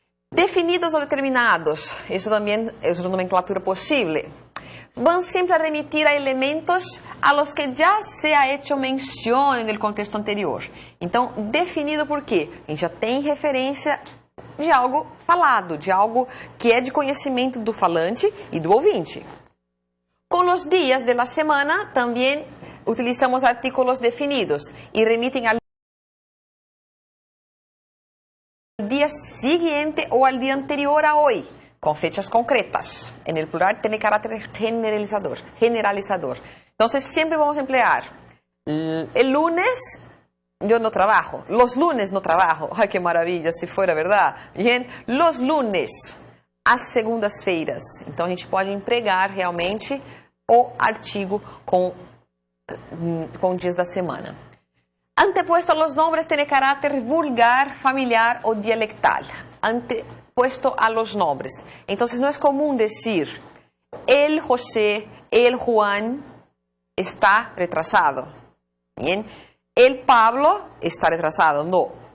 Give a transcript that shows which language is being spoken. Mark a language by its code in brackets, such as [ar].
[es] Definidos o determinados. Eso también es una nomenclatura posible. Van siempre a remitir a elementos a los que ya se ha hecho mención en el contexto anterior. [pt] Então, definido por quê? A gente já tem referência de algo falado, de algo que é de conhecimento do falante e do ouvinte. Com os [es] dias de la semana, [pt] também [es] utilizamos artículos definidos [pt] e remitem [es] al día siguiente [pt] ou [es] al día anterior a hoy. Con fechas concretas. En el plural tiene carácter generalizador. Entonces siempre vamos a emplear el lunes yo no trabajo. Los lunes no trabajo. Ay, qué maravilla si fuera verdad. Bien, los lunes, [pt] as segundas-feiras. Então a gente pode empregar realmente o artigo com dias da semana. [es] Antepuesto a los nombres tiene carácter vulgar, familiar o dialectal. Antepuesto a los nombres. Entonces no es común decir el José, el Juan está retrasado. Bien. El Pablo está retrasado. No.